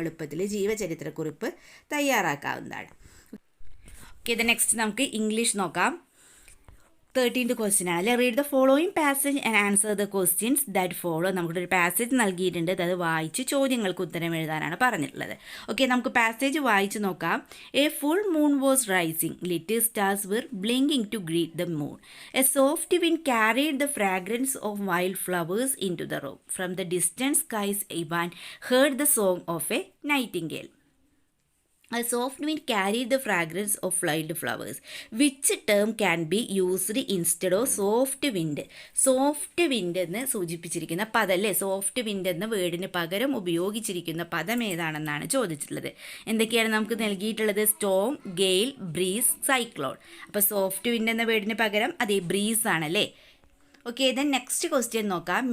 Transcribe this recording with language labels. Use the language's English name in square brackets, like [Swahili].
[Malayalam] എളുപ്പത്തിൽ ജീവചരിത്രക്കുറിപ്പ് തയ്യാറാക്കാവുന്നതാണ്. ഓക്കെ, ഇത് നെക്സ്റ്റ് നമുക്ക് ഇംഗ്ലീഷ് നോക്കാം. [English] 13th question [Malayalam] ആണ് അല്ലേ. [English] Read the following passage and answer the questions that follow. [Malayalam] നമുക്കൊരു പാസേജ് നൽകിയിട്ടുണ്ട്. അത് വായിച്ച് ചോദ്യങ്ങൾക്ക് ഉത്തരം എഴുതാനാണ് പറഞ്ഞിട്ടുള്ളത്. ഓക്കെ, നമുക്ക് പാസേജ് വായിച്ച് നോക്കാം. [English] A full moon was rising. Little stars were blinking to greet the moon. A soft wind carried the fragrance of wild flowers into the room. From the distant skies Ivan heard the song of a nightingale. A soft wind carried the fragrance of wild flowers. Which term can be used instead of soft wind? [Malayalam] Soft wind എന്ന് സൂചിപ്പിച്ചിരിക്കുന്ന പദം അല്ലേ, soft wind എന്ന വേർഡിന് പകരം ഉപയോഗിച്ചിരിക്കുന്ന പദം ഏതാണെന്നാണ് ചോദിച്ചിട്ടുള്ളത്. എന്തൊക്കെയാണ് നമുക്ക് നൽകിയിട്ടുള്ളത്? Storm, GAIL, breeze, cyclone. അപ്പോൾ സോഫ്റ്റ് വിൻഡ് എന്ന വേർഡിന് പകരം അതേ ബ്രീസ് ആണല്ലേ. ഓക്കെ, ദെൻ നെക്സ്റ്റ് ക്വസ്റ്റ്യൻ നോക്കാം.